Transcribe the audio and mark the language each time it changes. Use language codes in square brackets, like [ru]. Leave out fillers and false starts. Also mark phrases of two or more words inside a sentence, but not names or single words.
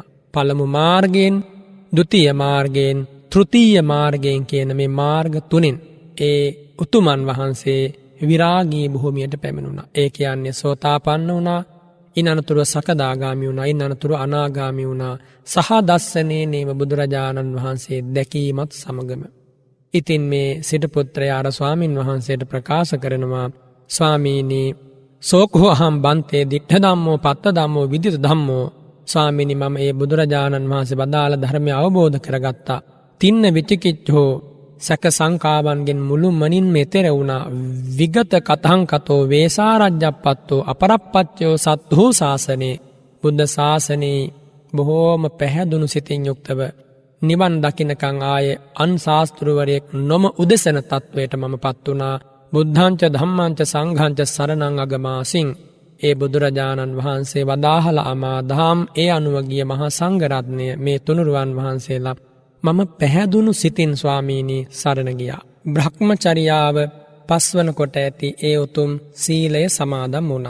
[si] පළමු මාර්ගයෙන්, ဒုတိ ය මාර්ගයෙන්, තෘතීය මාර්ගයෙන් කියන මේ මාර්ග තුනෙන් ඒ උතුමන් වහන්සේ විරාගී භූමියට පැමිණුණා. ඒ කියන්නේ සෝතාපන්න වුණා, ඉන් අනතුරුව සකදාගාමි වුණා, ඉන් අනතුරුව අනාගාමි වුණා. සහ [pi] දස්සනේ නේම [si] බුදුරජාණන් වහන්සේ දැකීමත් සමගම. ඉතින් මේ සිටුපුත්‍රයා අර ස්වාමින් වහන්සේට ප්‍රකාශ කරනවා, ස්වාමීනි [pi] සෝකෝ අහම් බන්තේ දිට්ඨ ධම්මෝ පත්ත ධම්මෝ විදිත ධම්මෝ. [si] ස්වාමීනි මම ඒ බුදුරජාණන් වහන්සේ වදාළ ධර්මය අවබෝධ කරගත්තා. [pi] තින්න විචිකිච්ඡෝ [si] සැක සංකාවන්ගෙන් මුළු මනින් මෙතෙර වුණා. [pi] විගත කතංකතෝ වේසාරජ්ජප්පත්තෝ අපරප්පච්චයෝ සත්හෝ ශාසනේ. [si] බුද්ධ ශාසනයේ බොහෝම පැහැදුණු සිතින් යුක්තව නිවන් දකින්නකන් ආයේ අන් ශාස්ත්‍රවරයෙක් නොම උදෙසන තත්වයට මම පත් වුණා. [pi] බුද්ධංච ධම්මංච සංඝංච සරණං අගමාසින්. [si] ඒ බුදුරජාණන් වහන්සේ වදාහල අමා දහම් ඒ අනුව ගිය මහා සංඝරත්නය මේ තුනුරුවන් වහන්සේලා මම පැහැදුණු සිතින් ස්වාමීනි සරණ ගියා. බ්‍රහ්මචර්යාව පස්වන කොට ඇති ඒ උතුම් සීලය සමාදන් වුණා.